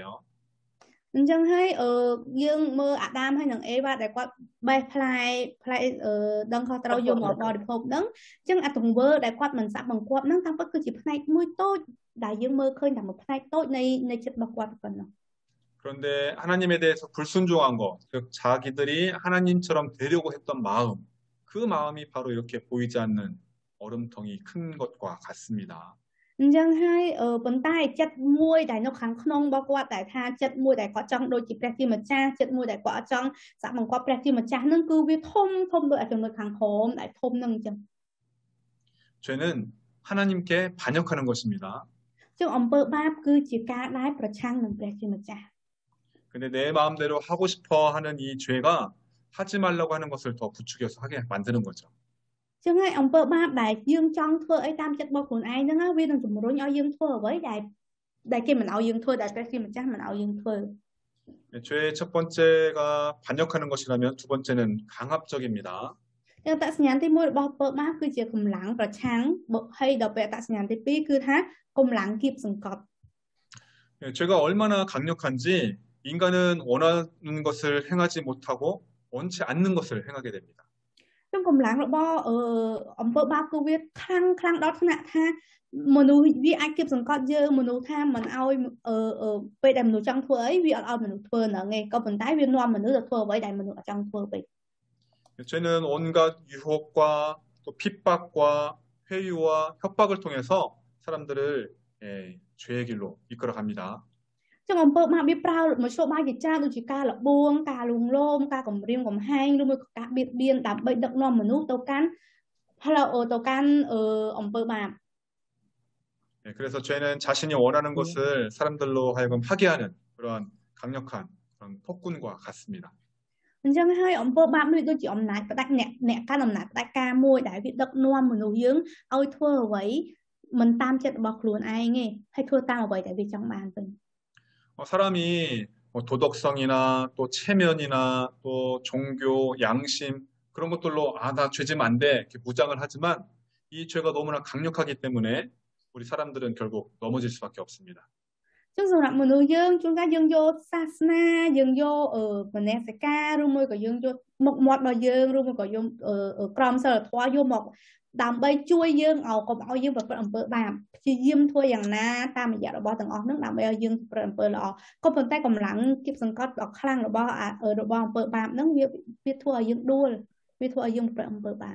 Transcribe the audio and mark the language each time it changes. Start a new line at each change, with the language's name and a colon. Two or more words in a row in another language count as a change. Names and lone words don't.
Khmer: អញ្ចឹងហើយយើងមើលអាដាមហើយនឹងអេវ៉ាដែលគាត់បេះផ្លែដឹងខុសត្រូវយកមកបរិភោគហ្នឹងអញ្ចឹងអាទង្វើដែលគាត់មិនសាប់បង្គាប់ហ្នឹងតាមពិតគឺជាផ្នែកមួយតូចដែលយើងមើលឃើញតែមួយផ្នែកតូចនៃចិត្តរបស់គាត់ប៉ុណ្ណោះ
Korean: 그런데 하나님에 대해서 불순종한 것, 즉 자기들이 하나님처럼 되려고 했던 마음, 그 마음이 바로 이렇게 보이지 않는 얼음덩이 큰 것과 같습니다.
Khmer: អញ្ចឹងហើយប៉ុន្តែចិត្តមួយដែលនៅខាងក្នុងរបស់គាត់តែថាចិត្តមួយដែលគាត់ចង់ដូចជាព្រះជាម្ចាស់ចិត្តមួយដែលគាត់ចង់សាក់បង្គាប់ព្រះជាម្ចាស់ហ្នឹងគឺវាធំដូចចំណុចខាងក្រោមដែលធំហ្នឹងអញ្ចឹង
Korean: 죄는 하나님께 반역하는 것입니다.
Khmer: ចឹងអំពើបាបគឺជាការដែលប្រឆាំងនឹងព្រះជាម្ចាស់
Korean: 근데 내 마음대로 하고 싶어 하는 이 죄가 하지 말라고 하는 것을 더 부추겨서 하게 만드는 거죠.
Khmer: ចឹងហើយអំពើបាបដែលយើងចង់ធ្វើអីតាមចិត្តរបស់ខ្លួនឯងហ្នឹងវានឹងជំរុញឲ្យយើងធ្វើអ្វីដែលគេមិនឲ្យយើងធ្វើដែលព្រះជាម្ចាស់មិនឲ្យយើងធ្វើ
Korean: 죄의 첫 번째가 반역하는 것이라면 두 번째는 강압적입니다.
Khmer: ចឹងអត្តសញ្ញាណទី1របស់អំពើបាបគឺជាកម្លាំងប្រឆាំងហើយដល់ពេលអត្តសញ្ញាណទី2គឺថាកម្លាំងគៀបសង្កត់
Korean: 죄가 얼마나 강력한지 인간은 원하는 것을 행하지 못하고 원치 않는 것을 행하게 됩니다.
Khmer: ចឹងកម្លាំងរបស់អំពើបាបគឺវាខ្លាំងដល់ថ្នាក់ថាមនុស្សវាអាចគៀបសង្កត់យើងមនុស្សថាមិនឲ្យពេលដែលមនុស្សចង់ធ្វើអីវាអត់ឲ្យមនុស្សធ្វើហ្នឹងឯងក៏ប៉ុន្តែវានាំមនុស្សទៅធ្វើអ្វីដែលមនុស្សអត់ចង់ធ្វើពេក
Korean: 죄는 온갖 유혹과 또 핍박과 회유와 협박을 통해서 사람들을 죄의 길로 이끌어 갑니다.
Khmer: ចឹងអំពើបាបវាប្រើមធ្យោបាយជាច្រើនដូចជាការលបួងការលួងលោមការគំរាមកំហែងឬមួយក៏ការបៀតបៀនដើម្បីដឹកនាំមនុស្សទៅកាន់អំពើបាប
Korean: 그래서 죄는 자신이 원하는 것을 사람들로 하여금 하게 하는 그런 강력한 그런 폭군과 같습니다.
Khmer: អញ្ចឹងហើយអំពើបាបនេះដូចជាអំណាចផ្ដាច់អ្នកកាន់អំណាចផ្ដាច់ការមួយដែលវាដឹកនាំមនុស្សយើងឲ្យធ្វើអ្វីមិនតាមចិត្តរបស់ខ្លួនឯងទេហើយធ្វើតាមអ្វីដែលវាចង់បានវិញ
Korean: 사람이 도덕성이나 또 체면이나 또 종교, 양심 그런 것들로 나 죄지면 안 돼 이렇게 무장을 하지만 이 죄가 너무나 강력하기 때문에 우리 사람들은 결국 넘어질 수밖에 없습니다.
Khmer: ចឹងសម្រាប់មនុស្សយើងជួនកាលយើងយកសាសនាយើងយកមនសិការឬមួយក៏យើងយកមុខមាត់របស់យើងឬមួយក៏យកក្រមសីលធម៌យកមកដើម្បីជួយយើងកុំឲ្យយើងប្រព្រឹត្តអំពើបាបព្យាយាមធ្វើយ៉ាងណាតាមរយៈរបស់ទាំងអស់ហ្នឹងដើម្បីឲ្យយើងប្រព្រឹត្តអំពើល្អក៏ប៉ុន្តែកម្លាំងគៀបសង្កត់ដ៏ខ្លាំងរបស់អំពើបាបហ្នឹងវាធ្វើឲ្យយើងដួលវាធ្វើឲ្យយើងប្រព្រឹត្តអំពើបាប